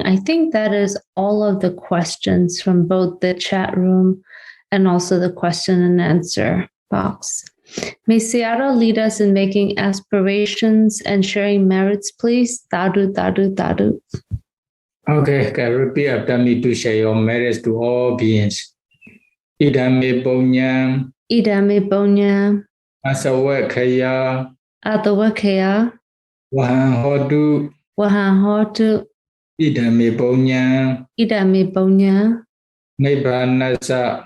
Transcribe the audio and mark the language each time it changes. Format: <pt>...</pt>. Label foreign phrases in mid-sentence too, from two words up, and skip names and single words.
<en>I think that is all of the questions from both the chat room and also the question and answer box. May Sayadaw lead us in making aspirations and sharing merits, please.</en> <pi>Tadu, tadu, tadu.</pi> <en>Okay, can repeat after me to share your merits to all beings.</en> <pi>Idame punyam. Idame punyam. Asawakkhaya. Atawakkhaya. Wahan hotu. Wahan hotu. Idame punyam. Idame punyam. Nibbanasa.</pi>